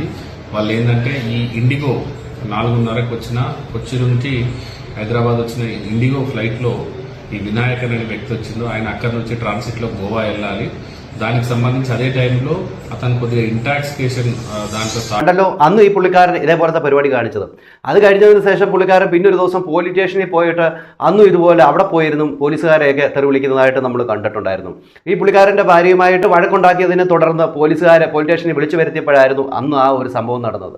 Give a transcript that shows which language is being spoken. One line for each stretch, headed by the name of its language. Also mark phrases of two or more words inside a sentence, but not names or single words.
Telugu: వాళ్ళు ఏంటంటే ఈ ఇండిగో 4:30కు వచ్చిన కొచ్చి నుంచి హైదరాబాద్ వచ్చిన ఇండిగో ఫ్లైట్లో ఈ వినాయకన్ అనే వ్యక్తి వచ్చిందో ఆయన అక్కడి నుంచి ట్రాన్సిట్లో గోవా వెళ్ళాలి. దానికి సంబంధించి అదే టైంలో అతను కొద్దిగా ఇంటాక్సికేషన్
Malayalam: దాంట్లో അന്ന് ഈ പുള്ളിക്കാരൻ ഇതേപോലത്തെ പരിപാടി കാണിച്ചത്. അത് കഴിഞ്ഞതിന് ശേഷം പുള്ളിക്കാരൻ പിന്നെ ഒരു ദിവസം പോലീസ് സ്റ്റേഷനിൽ പോയിട്ട് അന്നും ഇതുപോലെ അവിടെ പോയിരുന്നു പോലീസുകാരെയൊക്കെ തെറി വിളിക്കുന്നതായിട്ട് നമ്മൾ കണ്ടിട്ടുണ്ടായിരുന്നു. ഈ പുള്ളിക്കാരൻ്റെ ഭാര്യയുമായിട്ട് വഴക്കുണ്ടാക്കിയതിനെ തുടർന്ന് പോലീസുകാരെ പോലീസ് സ്റ്റേഷനിൽ വിളിച്ചു വരുത്തിയപ്പോഴായിരുന്നു അന്ന് ആ ഒരു സംഭവം നടന്നത്.